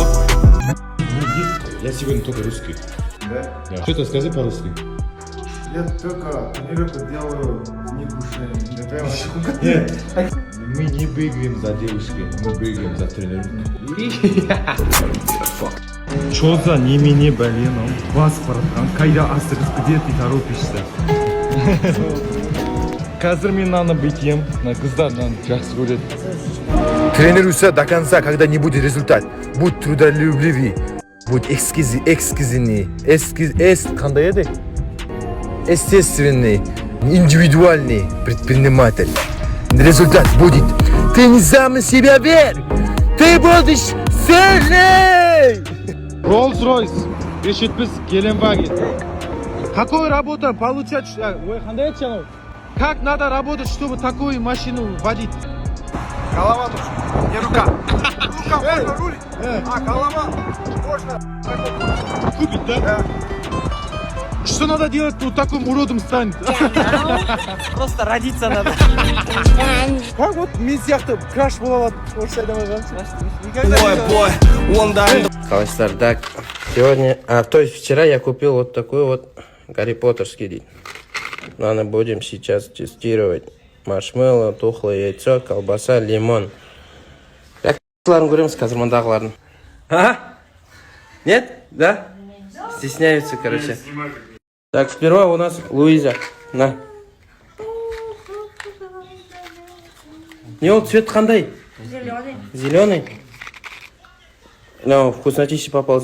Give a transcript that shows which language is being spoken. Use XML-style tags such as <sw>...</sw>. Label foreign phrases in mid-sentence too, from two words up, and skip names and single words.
<ru>Я сегодня только русский. Да? Что-то скажи по-русски. Я только тренировку делаю не кушаю. Нет, мы не бегаем за девушкой, мы бегаем за тренировкой. Что за немене блин, паспорт,</ru> <kk>қайда асығыс,</kk> <ru>где ты торопишься?</ru> <kk>Қазір мен наны бекем, қыздар наны жақсы көреді.</kk> <ru>Тренируйся до конца, когда не будет результат. Будь трудолюбивый, будь эксклюзивный,</ru> <kk>қандай еді?</kk> <ru>Естественный, индивидуальный предприниматель. Результат будет. Ты не сам на себя верь. Ты будешь сильный. Rolls-Royce, 570, Геленваген. Какой работа получать?</ru> <kk>Ой, қандай еді жаңа?</kk> <ru>Как надо работать, чтобы такую машину водить? Голова нужна, не рука. Рука можно рулить, а голова можно. Купить, да? Что надо делать, вот таким уродом станет? Просто родиться надо. Как вот</ru> <kk>мен сияқты краш бола алады, орысша айдамай қаламын. Қалайсыздар,</kk> <ru>так, сегодня, то есть вчера я купил вот такой вот Гарри Поттерский день. Надо будем сейчас тестировать. Маршмеллоу, тухлое яйцо, колбаса, лимон.</ru> <kk>Как ларын көреміз қазір мұндағыларын?</kk> <ru>А? Нет? Да? Стесняются, короче. Так, сперва у нас Луиза. На. Не, вот цвет қандай? Зеленый. Зеленый? Ну, вкуснотище попал.</ru>